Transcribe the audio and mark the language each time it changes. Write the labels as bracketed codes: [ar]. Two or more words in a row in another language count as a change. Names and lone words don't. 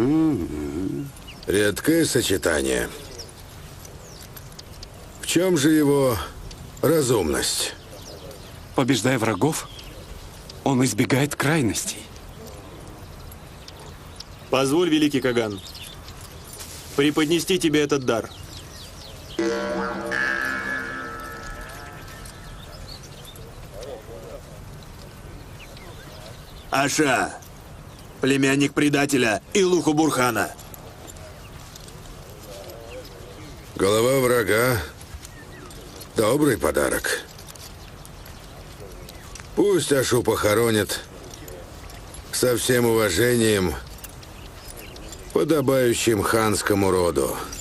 [ru] Редкое сочетание. В чем же его разумность? Побеждая врагов, он избегает крайностей. Позволь, великий Каган, преподнести тебе этот дар. Аша, племянник предателя Илуху Бурхана. Голова врага — добрый подарок. Пусть Ашу похоронят со всем уважением, подобающим ханскому роду.